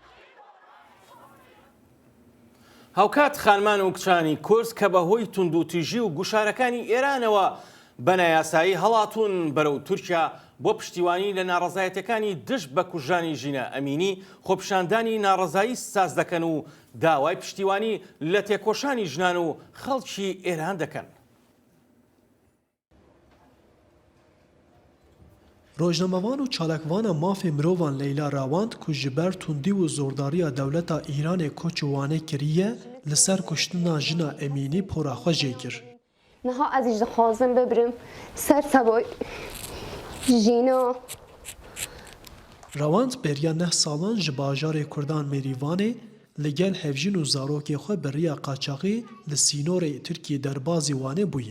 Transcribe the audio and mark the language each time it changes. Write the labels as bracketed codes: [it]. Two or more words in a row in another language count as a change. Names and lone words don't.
[ckb] هاوکات خانمان و کچانی کورس کە بەهۆی توندوتیژی و گوشارەکانی ئێرانەوە بەنایاسایی هەڵاتون بەرەو تورکیا بۆ پشتیوانی لە ناڕەزایەتەکانی دشت بە کوژانی ژینە ئەمینی خۆپیشاندانی ناڕەزایی ساز دەکەن و داوای پشتیوانی لە تێکۆشانی ژنان و خەڵکی ئێران دەکەن. [ku] ڕۆژنەمەوان و چالاکوانە مافێ مرۆڤان لەیلا ڕاواند کو ji ber tundî û zordariya dewleta Îranê koç û wanê kiriye li ser kuştina jina Emînî pora xwe jê kir. Niha ez jî dixwazim bibirim ser tevay jîna. Rawand beriya neh salan ji bajarê Kurdan Mêrîvanê li gel hevjin û zarokê xwe bi riya qaçaxî li sînorê Tirkiye derbazî wanê bûye.